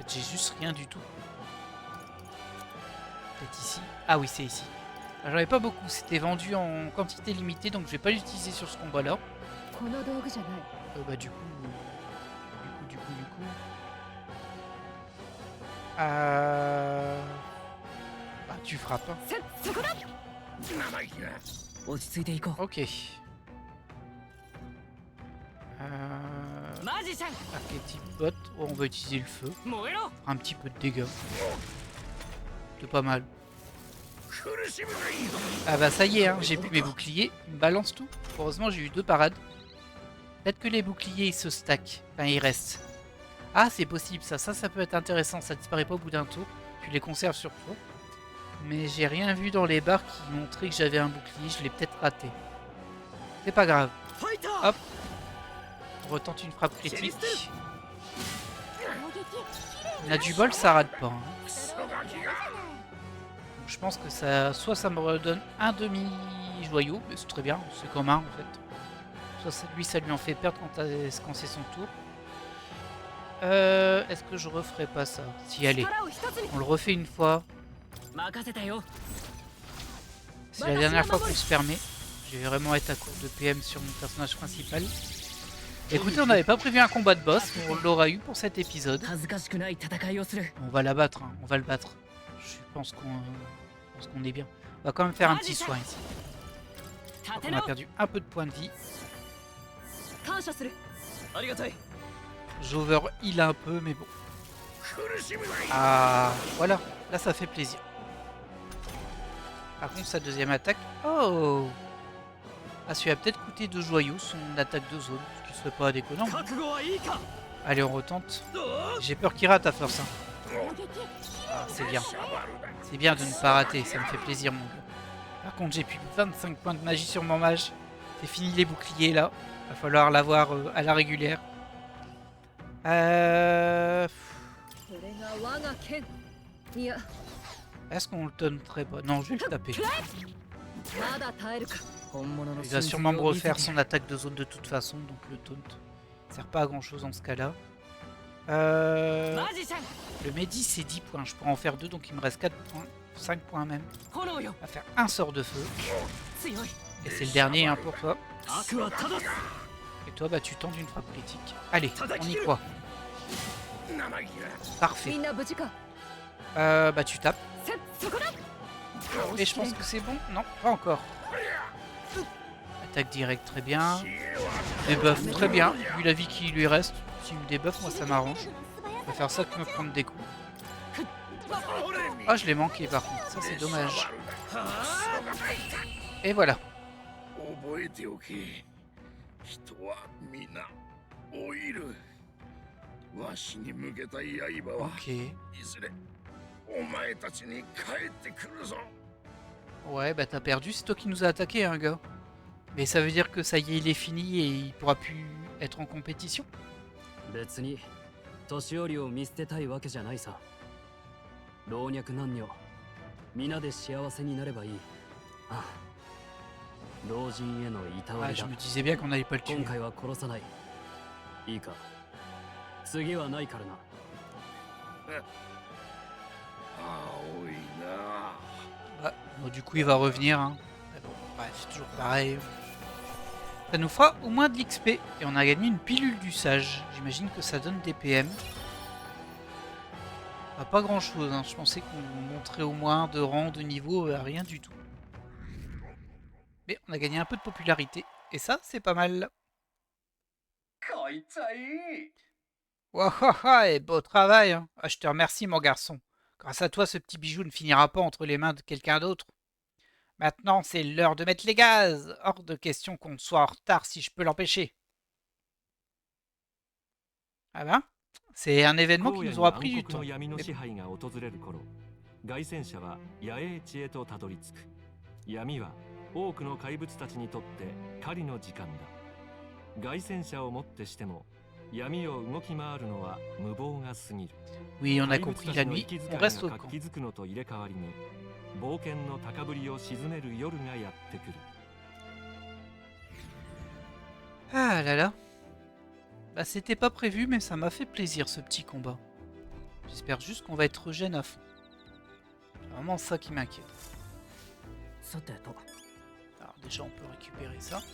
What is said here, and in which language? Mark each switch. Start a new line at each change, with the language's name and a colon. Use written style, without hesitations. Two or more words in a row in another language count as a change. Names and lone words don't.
French: J'ai juste rien du tout. Peut-être ici. Ah oui, c'est ici. J'en avais pas beaucoup. C'était vendu en quantité limitée, donc je vais pas l'utiliser sur ce combat-là. Bah du coup... Du coup... 1, tu frappes. Hein.
Japanese: そこだ生意気な。落ち着いていこ Ok. うマジシャ
French: Archétype bot. Oh, on va utiliser le feu.
Japanese: ン燃えろ
French: Un petit peu de dégâts. C'est pas mal.
Japanese: 苦しむがいい。
French: Ah bah ça y est, hein, j'ai plus mes boucliers. Ils me balancent tout. Heureusement, j'ai eu 2 parades. Peut-être que les boucliers, ils se stackent. Enfin, ils restent. Ah, c'est possible, ça peut être intéressant. Ça disparaît pas au bout d'un tour. Tu les conserves sur toi. Mais j'ai rien vu dans les barres qui montraient que j'avais un bouclier. Je l'ai peut-être raté. C'est pas grave.
Japanese: ファイタ
French: Hop. On retente une frappe critique.
Japanese: 攻撃
French: On a du bol, ça rate pas. Hein.
Japanese: クソガキが。
French: Donc, je pense que ça, soit ça me redonne un demi-joyau, mais c'est très bien, c'est comme un en fait. Soit ça lui en fait perdre quand c'est son tour. Est-ce que je referai pas ça? Si, allez,
Japanese: 力を一つに
French: on le refait une fois.
Japanese: 任せたよ
French: C'est la dernière fois qu'on se permet. Je vais vraiment être à court de PM sur mon personnage principal. Écoutez, on n'avait pas prévu un combat de boss, mais on l'aura eu pour cet épisode.
Japanese: 恥ずかしくない戦いをする
French: On va la battre, hein, on va le battre. Je pense qu'on est bien. On va quand même faire un petit soin ici.
Japanese: 立て
French: On a
Japanese: 直
French: perdu un peu de points de vie.
Japanese: 感謝するありがたい
French: J'
English: over heal
French: un peu, mais bon.
Japanese: 苦しむがいい。
French: Ah, voilà. Là, ça fait plaisir. Par contre, sa deuxième attaque... Oh Ah, celui-là a peut-être coûté 2 joyaux, son attaque de zone, ce qui serait pas déconnant.
Japanese: 覚悟はいいか
French: Allez, on retente. J'ai peur qu'il rate à force. Hein.
Japanese: 攻撃
French: Ah, c'est bien.
Japanese: シャバルだ。
French: C'est bien de ne pas rater, ça me fait plaisir, mon gars. Par contre, j'ai plus 25 points de magie sur mon mage. C'est fini les boucliers, là. Va falloir l'avoir à la régulière.
Japanese: それが我が剣いや
French: Est-ce qu'on le donnerait pas? Non, je vais le taper.
Japanese: まだ耐えるか本物の
French: Il va sûrement me refaire son attaque de zone de toute façon, donc le taunt ne sert pas à grand chose dans ce cas-là.
Japanese: マジシャン
French: Le Mehdi c'est 10 points, je pourrais en faire 2 donc il me reste 4 points, 5 points même.
Japanese: 炎よ
French: On va faire un sort de feu,
Japanese: 強い
French: et c'est le dernier hein, pour toi.
Japanese: 悪は正す
French: Et toi bah tu tentes une frappe critique. Allez, on y croit.
Japanese: 生意気な。
French: Parfait.
Japanese: みんな無事か
French: Bah tu tapes.
Japanese: そこだ
French: Et je pense que c'est bon. Non, pas encore. Attaque directe, très bien. Debuff, très bien. Vu la vie qui lui reste, s'il me débuff, moi ça m'arrange. Je vais faire ça que me prendre des coups. Ah, je l'ai manqué par contre. Ça c'est dommage. Et voilà.
Japanese: 覚えておけ。人は皆老いる。わしに向けた刃は Ok. いずれお前たちに帰ってくるぞ。
French: Ouais, bah t'as perdu. C'est toi qui nous as attaqué, hein, gars. Mais ça veut dire que ça y est, il est fini et il pourra plus être en compétition.
Japanese: 別に年寄りを見捨てたいわけじゃないさ老若男女皆で幸せになればいいああ老人へのいたわ
French: Ah,
Japanese: り
French: je
Japanese: だ
French: me disais bien qu'on n'allait pas le tuer.
Japanese: 今回は殺さないいいか次はないからな青いな。
French: Ah, bon, du coup, il va revenir. Hein. Mais bon, ouais, c'est toujours pareil. Ça nous fera au moins de l'XP. Et on a gagné une pilule du sage. J'imagine que ça donne des PM. Ah, pas grand chose. Hein. Je pensais qu'on montrait au moins de rang, de niveau, rien du tout. Mais on a gagné un peu de popularité. Et ça, c'est pas mal.
Japanese: こいつはいい。
French: Wahaha, et beau travail. Hein. Ah, je te remercie, mon garçon. Grâce à toi, ce petit bijou ne finira pas entre les mains de quelqu'un d'autre. Maintenant, c'est l'heure de mettre les gaz. Hors de question qu'on soit en retard si je peux l'empêcher. Ah ben, c'est un événement qui
Japanese: 荒野
French: nous
Japanese: に
French: aura
Japanese: 暗
French: pris du
Japanese: 黒
French: temps.
Japanese: の闇の
French: Mais
Japanese: 支配が訪れる頃凱旋者は野営地へとたどり着く闇は多くの怪物たちにとって狩りの時間だ凱旋者をもってしても闇を動き回るのは無謀が過ぎる
French: oui, on a
Japanese: 怪物
French: compris
Japanese: た
French: la
Japanese: ちの
French: nuit.
Japanese: 息遣
French: On
Japanese: い
French: reste au
Japanese: が
French: camp.
Japanese: 活気づくのと入れ替わりに冒険の高ぶりを鎮める夜がやってくる
French: Ah là là. Bah, c'était pas prévu, mais ça m'a fait plaisir ce petit combat. J'espère juste qu'on va être regen à fond. C'est vraiment ça qui m'inquiète.
Japanese: さてと
French: Alors déjà on peut récupérer ça.